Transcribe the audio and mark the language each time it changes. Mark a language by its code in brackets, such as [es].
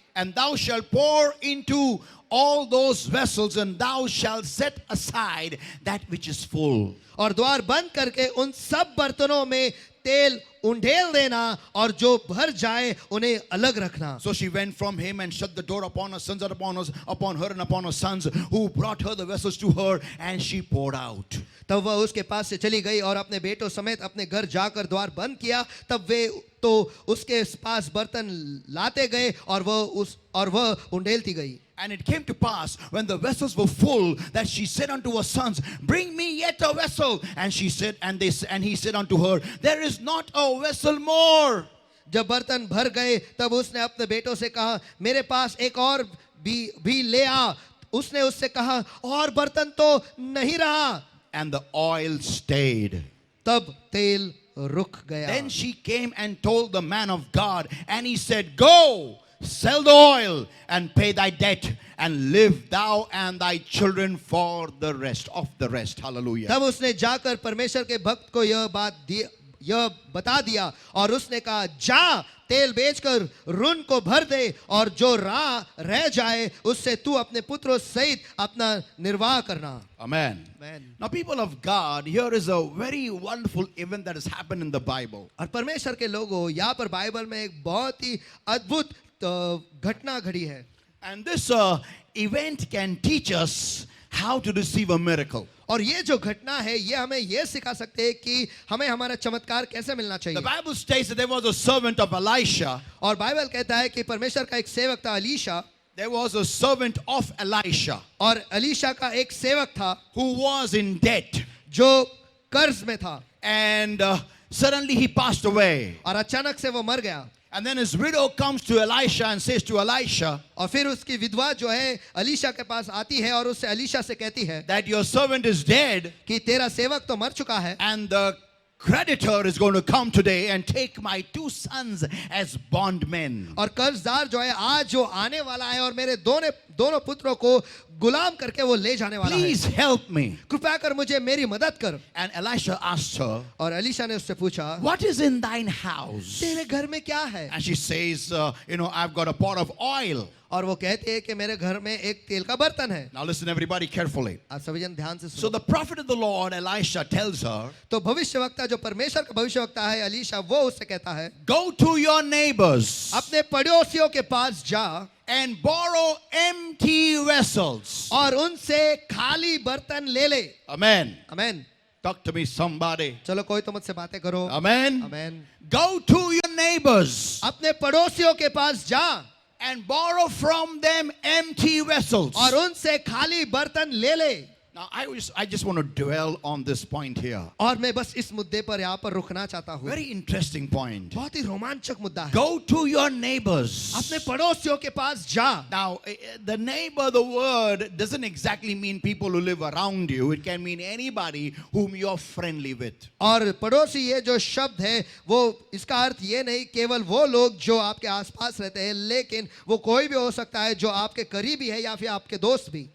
[en] And thou shalt pour into all those vessels, and thou shalt set aside that which is full. [hi] और द्वार बंद करके उन सब बर्तनों में तेल उंडेल देना और जो भर जाए उन्हें अलग रखना। [en] So she went from him and shut the door upon her sons and upon her and upon her sons, who brought her the vessels to her, and she poured out. [hi] तब वह उसके पास से चली गई और अपने बेटों समेत अपने घर जाकर द्वार बंद किया। तब वे तो उसके पास बर्तन लाते गए और वह उंडेलती गई। [en] And it came to pass when the vessels were full that she said unto her sons, bring me yet a vessel. And she said, and he said unto her, there is not a vessel more. [hi] जब बर्तन भर गए तब उसने अपने बेटों से कहा, मेरे पास एक और भी ले आ। उसने उससे कहा, और बर्तन तो नहीं रहा। [en] And the oil stayed. [hi] तब तेल रुक गया। [en] Then she came and told the man of God, and he said, go, sell the oil and pay thy debt, and live thou and thy children for the rest of the rest. Hallelujah. [hi] तब उसने जाकर परमेश्वर के भक्त को यह बता दिया और उसने कहा, जा तेल बेचकर ऋण को भर दे और जो रह जाए उससे तू अपने पुत्रों सहित अपना निर्वाह करना। [en] Amen. Amen. Now, people of God, here is a very wonderful event that has happened in the Bible. [hi] और परमेश्वर के लोगों, यहाँ पर बाइबल में एक बहुत ही अद्भुत घटना घड़ी है। [en] And this event can teach us how to receive a miracle. [hi] और ये जो घटना है ये हमें ये सिखा सकते हैं कि हमें हमारा चमत्कार कैसे मिलना [en] The [hi] चाहिए। [en] Bible states that there was a servant of Elisha. [hi] और बाइबल कहता है कि परमेश्वर का एक सेवक था Alisha, [en] There was a servant of Elisha [hi] और अलीशा का एक सेवक था [en] who was in debt. [hi] जो कर्ज में था [en] And suddenly he passed away. [hi] और अचानक से वो मर गया। [en] And then his widow comes to Elisha and says to Elisha [hi] और फिर उसकी विधवा जो है अलीशा के पास आती है और उससे अलीशा से कहती है [en] that your servant is dead [hi] कि तेरा सेवक तो मर चुका है [en] and the creditor is going to come today and take my 2 sons as bondmen. [hi] और कर्जदार जो है आज जो आने वाला है और मेरे दोनों पुत्रों को गुलाम करके वो ले जाने वाला है। [en] Please help me. [hi] कृपया कर मुझे मेरी मदद कर। [en] And Elisha asked her, [hi] और अलीशा ने उससे पूछा, [en] what is in thine house? [hi] तेरे घर में क्या है? [en] And she says, I've got a pot of oil. [hi] और वो कहती है कि मेरे घर में एक तेल का बर्तन है। [en] Now listen everybody carefully. [hi] आप सभी जन ध्यान से [en] So [hi] सुनो। [en] the prophet of the Lord, Elisha, tells her, [hi] तो भविष्यवक्ता जो परमेश्वर का भविष्यवक्ता है अलीशा, वो उससे कहता है, [en] go to your neighbors [hi] अपने पड़ोसियों के पास जा [en] and borrow empty vessels. [hi] और उनसे खाली बर्तन ले ले। [en] Amen. [hi] Amen. [en] Talk to me somebody. [hi] चलो कोई तो मुझसे बातें करो। [en] Amen. [hi] Amen. [en] Go to your neighbors [hi] अपने पड़ोसियों के पास जा [en] and borrow from them empty vessels. [hi] और उनसे खाली बर्तन ले ले। [en] Now I just want to dwell on this point here. [hi] और मैं बस इस मुद्दे पर यहाँ पर रुकना चाहता हूँ। [en] Very interesting point. [hi] बहुत ही रोमांचक मुद्दा है। [en] Go to your neighbors. [hi] अपने पड़ोसियों के पास जा। [en] Now, the neighbor, the word doesn't exactly mean people who live around you. It can mean anybody whom you're friendly with. [hi] और पड़ोसी ये जो शब्द है वो इसका अर्थ ये नहीं केवल वो लोग जो आपके आसपास रहते हैं, लेकिन वो कोई भी हो सकता है जो आपके करीबी है या फिर आपके दोस्त भी।